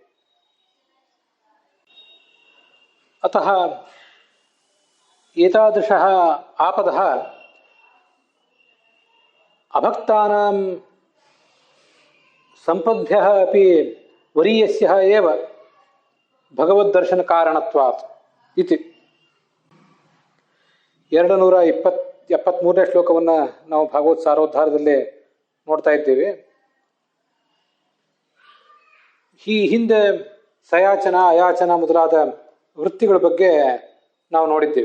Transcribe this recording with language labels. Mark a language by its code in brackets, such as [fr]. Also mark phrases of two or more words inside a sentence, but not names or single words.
[sa] ಅತಃ ಏತಾದೃಶಃ ಆಪದಃ ಅಭಕ್ತಾನಾಂ ಸಂಪದ್ಭ್ಯಃ ಅಪಿ ವರೀಯಸ್ಯಃ ಏವ ಭಗವದ್ದರ್ಶನ ಕಾರಣತ್ವಾತ್ ಇತಿ. [kn] 273ನೇ ಶ್ಲೋಕವನ್ನು ನಾವು ಭಾಗವತ್ ಸಾರೋದ್ಧಾರದಲ್ಲಿ ನೋಡ್ತಾ ಇದ್ದೀವಿ. ಈ ಹಿಂದೆ ಸಯಾಚನ ಅಯಾಚನ ಮೊದಲಾದ ವೃತ್ತಿಗಳ ಬಗ್ಗೆ ನಾವು ನೋಡಿದ್ದೀವಿ.